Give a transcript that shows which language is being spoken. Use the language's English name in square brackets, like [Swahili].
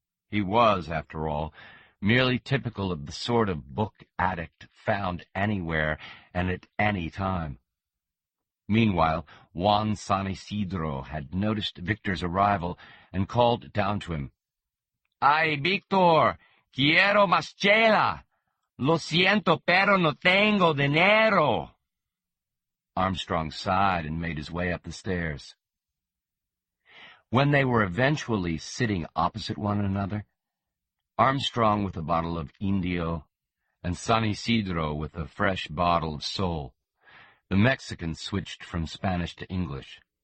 [English] He was, after all, merely typical of the sort of book addict found anywhere and at any time. Meanwhile, Juan San Ysidro had noticed Victor's arrival and called down to him, [Spanish] "Ay, Victor, quiero más chela. Lo siento, pero no tengo dinero." [English] Armstrong sighed and made his way up the stairs. When they were eventually sitting opposite one another, Armstrong with a bottle of Indio and San Ysidro with a fresh bottle of Sol, the Mexican switched from Spanish to English.